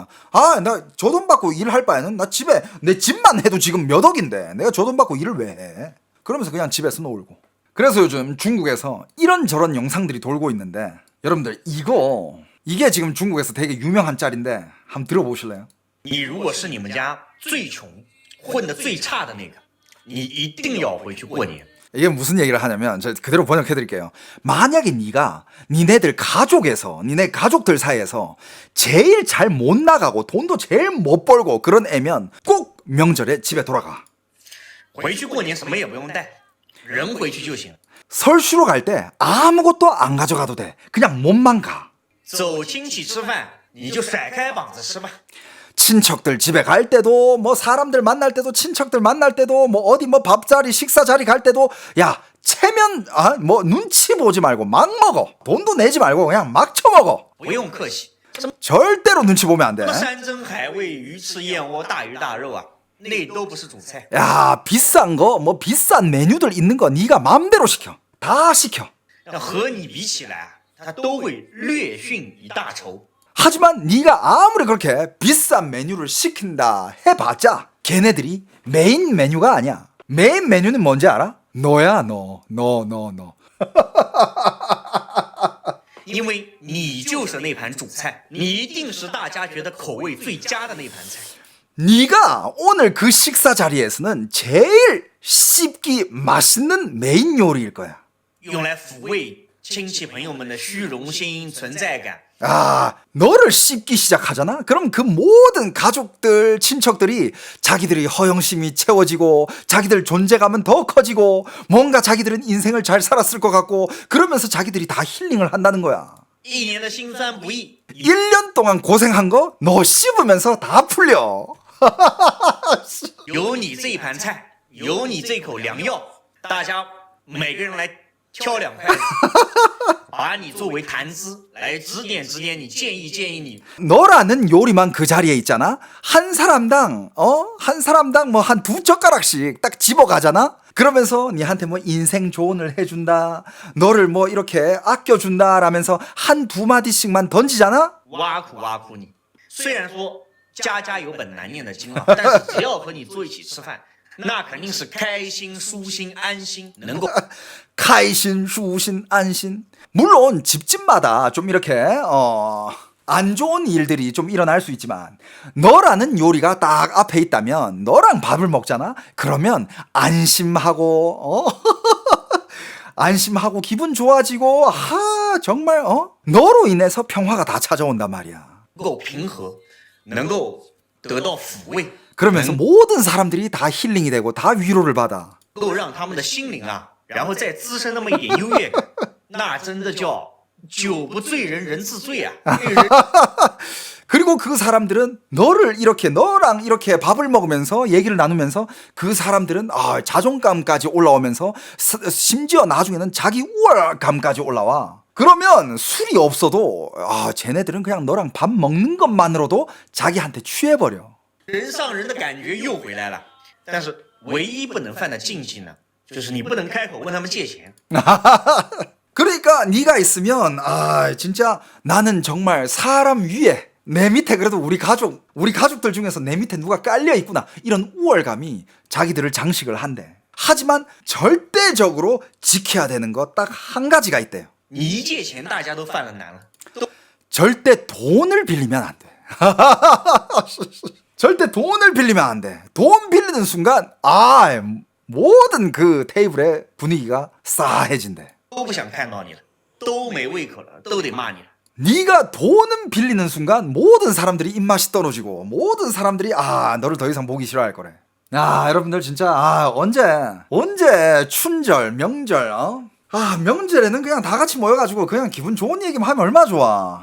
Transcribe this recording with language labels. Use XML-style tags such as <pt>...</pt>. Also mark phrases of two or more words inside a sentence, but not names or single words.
<ko>나 저 돈 받고 일할 바에는 나 집에 내 집만 해도 지금 몇 억인데 내가 저 돈 받고 일을 왜 해? 그러면서 그냥 집에서 놀고. 그래서 요즘 중국에서 이런저런 영상들이 돌고 있는데 여러분들 이게 지금 중국에서 되게 유명한 짤인데 한번 들어보실래요?</ko> <zh>你如果是你们家最穷、混得最差的那个，你一定要回去过年。</zh> <ko>이게 무슨 얘기를 하냐면 제가 그대로 번역해 드릴게요. 만약에 네가 니네들 가족에서 니네 가족들 사이에서 제일 잘 못 나가고 돈도 제일 못 벌고 그런 애면 꼭 명절에 집에 돌아가.</ko> <zh>回去过年什么也不用带，人回去就行。</zh> <ko>설 쉬러 갈 때 아무것도 안 가져가도 돼. 그냥 몸만 가.</ko> <zh>走亲戚吃饭，你就甩开膀子吃吧。</zh> <ko>친척들 집에 갈 때도 뭐 사람들 만날 때도 친척들 만날 때도 뭐 어디 뭐 밥자리 식사자리 갈 때도 야 체면 뭐 눈치 보지 말고 막 먹어. 돈도 내지 말고 그냥 막 처먹어.</ko> <zh>不用客气，</zh> <ko>절대로 눈치 보면 안 돼.</ko> <zh>什么山珍海味、鱼翅燕窝、大鱼大肉啊，那都不是主菜。</zh> <ko>야 비싼 거 뭐 비싼 메뉴들 있는 거 네가 맘대로 시켜. 다 시켜.</ko> <zh>那和你比起来，他都会略逊一大筹。</zh> <ko>하지만 네가 아무리 그렇게 비싼 메뉴를 시킨다 해봤자 걔네들이 메인 메뉴가 아니야. 메인 메뉴는 뭔지 알아? 너야 너.</ko> <zh>因为你就是那盘主菜，你一定是大家觉得口味最佳的那盘菜。</zh> <ko>네가 오늘 그 식사 자리에서는 제일 씹기 맛있는 메인 요리일 거야.</ko> <zh>用来抚慰亲戚朋友们的虚荣心、存在感。</zh> <ko>너를 씹기 시작하잖아? 그럼 그 모든 가족들, 친척들이 자기들이 허영심이 채워지고 자기들 존재감은 더 커지고 뭔가 자기들은 인생을 잘 살았을 것 같고 그러면서 자기들이 다 힐링을 한다는 거야.</ko> <zh>一年的辛酸不易，</zh> <ko>1년 동안 고생한 거 너 씹으면서 다 풀려.</ko> <zh>有你这一盘菜，有你这口良药，大家每个人来挑2筷子，把你作为谈资来指点指点你，建议你。</zh> <ko>너라는 요리만 그 자리에 있잖아? 한 사람당 뭐 한 2젓가락씩 딱 집어가잖아? 그러면서 니한테 뭐 인생 조언을 해준다, 너를 뭐 이렇게 아껴준다 라면서 한 2마디씩만 던지잖아?</ko> <zh>挖苦你。虽然说家家有本难念的经啊，但是只要和你坐一起吃饭，那肯定是开心、舒心、安心，能够开心,舒心,</zh> <ko>안심. 물론 집집마다 좀 이렇게 안 좋은 일들이 좀 일어날 수 있지만 너라는 요리가 딱 앞에 있다면 너랑 밥을 먹잖아? 그러면 안심하고 안심하고 기분 좋아지고 정말 너로 인해서 평화가 다 찾아온단 말이야.</ko> <zh>够平和，能够得到抚慰，</zh> <ko>그러면서 모든 사람들이 다 힐링이 되고 다 위로를 받아.</ko> <zh>能够让他们的心灵啊，然后再滋生那么一点优越感，那真的叫酒不醉人人自醉啊！</zh> <ko>그리고 그 사람들은 너랑 이렇게 밥을 먹으면서 얘기를 나누면서 그 사람들은 자존감까지 올라오면서 심지어 나중에는 자기 우월감까지 올라와. 그러면 술이 없어도 쟤네들은 그냥 너랑 밥 먹는 것만으로도 자기한테 취해버려.</ko> <zh>人上人的感觉又回来了，但是唯一不能犯的禁忌呢，就是你不能开口问他们借钱。</zh> <ko>그러니까 네가 있으면 진짜 나는 정말 사람 위에 내 밑에 그래도 우리 가족들 중에서 내 밑에 누가 깔려 있구나. 이런 우월감이 자기들을 장식을 한대. 하지만 절대적으로 지켜야 되는 거 딱 한 가지가 있대요.</ko> <zh>你一借钱，大家都犯了难了。</zh> <ko>절대 돈을 빌리면 안 돼. 절대 돈을 빌리면 안 돼. 돈 빌리는 순간 모든 그 테이블의 분위기가 싸해진대.</ko> <zh>都不想看到你了，都没胃口了，都得骂你了。</zh> <ko>네가 돈은 빌리는 순간 모든 사람들이 입맛이 떨어지고 모든 사람들이 너를 더 이상 보기 싫어할 거래. 여러분들 진짜 언제 춘절 명절 명절에는 그냥 다 같이 모여가지고 그냥 기분 좋은 얘기만 하면 얼마나 좋아.</ko>